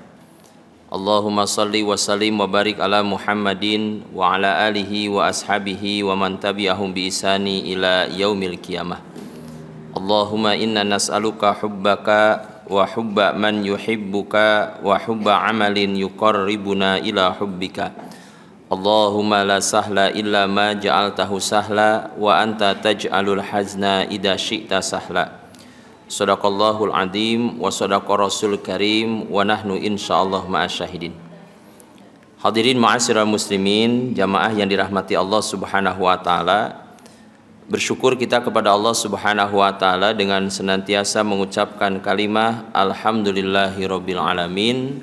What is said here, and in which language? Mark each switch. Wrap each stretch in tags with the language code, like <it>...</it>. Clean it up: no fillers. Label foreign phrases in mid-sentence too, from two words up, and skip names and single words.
<ar>اللهم صل وسلم وبارك على محمد وعلى آله وأصحابه ومن تبعهم بإحسان إلى يوم القيامة. اللهم إنا نسألك حبك وحب من يحبك وحب عمل يقربنا إلى حبك. اللهم لا سهل إلا ما جعلته سهلا وأنت تجعل الحزن إذا شئت سهلا. صدق الله العظيم وصدق رسول كريم ونحن إن شاء الله مع الشاهدين. حاضرين معاشر المسلمين,</ar> <id>jamaah yang dirahmati</id> <ar>الله سبحانه وتعالى.</ar> <id>Bersyukur kita kepada</id> <ar>الله سبحانه وتعالى</ar> <id>dengan senantiasa mengucapkan kalimah</id> <ar>الحمد لله رب العالمين.</ar>